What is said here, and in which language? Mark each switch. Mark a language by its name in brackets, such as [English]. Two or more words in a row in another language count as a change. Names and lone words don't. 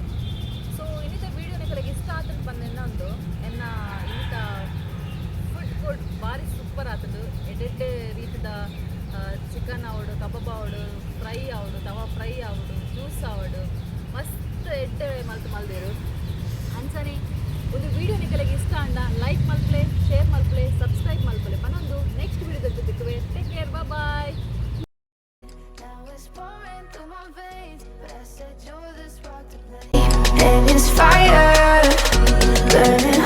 [Tulu] ಸೊ ಇನ್ನಿತ ವೀಡಿಯೋ ನಿಮಗೆ ಇಷ್ಟ ಆತನ ಬಂದು ಇನ್ನೊಂದು ಎನ್ನ ಇನ್ನಿತ ಫುಡ್ ಭಾರಿ ಸೂಪರ್ ಆತದು ಎಡೆಡ್ಡೆ ರೀತಿದ ಚಿಕನ್ ಆವಡು, ಕಬಾಬ್ ಆವಡು, ಫ್ರೈ ಆವಡು, ತವಾ ಫ್ರೈ ಆವಡು, ಜ್ಯೂಸ್ ಆವಡು ಮಸ್ತ್ ಎಡ್ಡೆ ಮಲ್ದೇರು ಅನ್ಸನಿ. ಒಂದು ವೀಡಿಯೋ ನಿಮಗೆ ಇಷ್ಟ ಅಂಡ ಲೈಕ್ ಮಲ್ಪಲೆ, ಶೇರ್ ಮಲ್ಪಲೆ, ಸಬ್ಸ್ಕ್ರೈಬ್ ಮಲ್ಪಲೆ. ಪನ್ನೊಂದು ನೆಕ್ಸ್ಟ್ ವೀಡಿಯೋದ ಜೊತೆಗೆ [English] take care, bye. And it's fire burning